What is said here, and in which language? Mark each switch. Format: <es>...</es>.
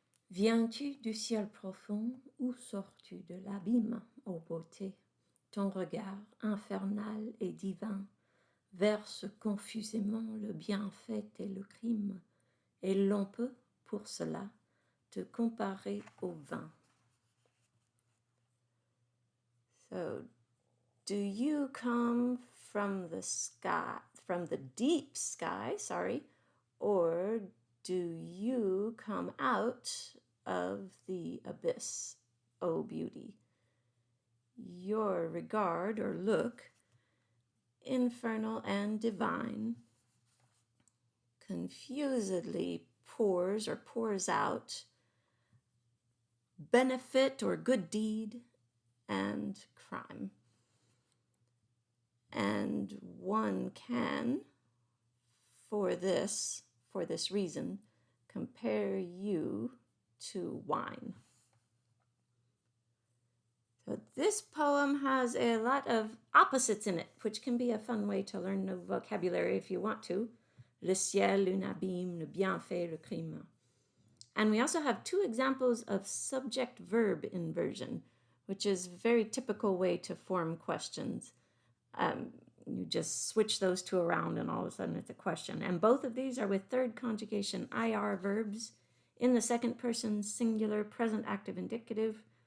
<fr>Viens-tu du ciel profond ou sors-tu de l'abîme, ô beauté? Ton regard infernal et divin verse confusément le bienfait et le crime, et l'on peut, pour cela, te comparer au vin.</fr> <en>So, do you come from the sky, from the deep sky, or do you come out of the abyss, O beauty? Your regard or look, infernal and divine, confusedly pours out benefit or good deed and crime. And one can, for this reason, compare you to wine. So this poem has a lot of opposites in it, which can be a fun way to learn new vocabulary if you want to.</en> <fr>Le ciel, un abîme, le bienfait, le crime.</fr> <en>And we also have two examples of subject-verb inversion, which is a very typical way to form questions. You just switch those two around and all of a sudden it's a question. And both of these are with third conjugation IR verbs in the second person singular present active indicative.</en>